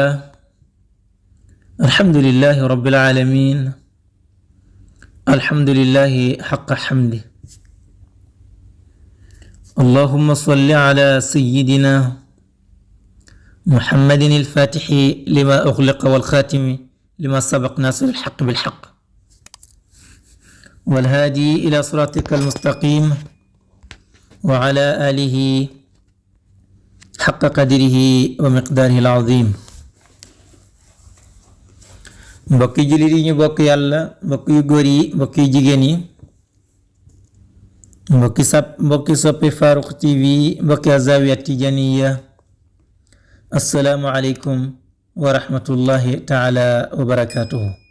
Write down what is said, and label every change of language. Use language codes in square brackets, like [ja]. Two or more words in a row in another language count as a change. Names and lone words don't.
[ar] لله رب العالمين الحمد لله حق حمده اللهم صل على سيدنا محمد الفاتح لما أغلق والخاتم لما سبق ناصر الحق بالحق والهادي إلى صراطك المستقيم وعلى آله حق قدره ومقداره العظيم [wo] mbokki jullit yi ñu bokk yàlla mbokk yu góor yi mbokk yu jigéen yi mbokki soppi Farokh TV mbokki Zawiya Tijaniya [ar] السلام عليكم ورحمة الله تعالى وبركاته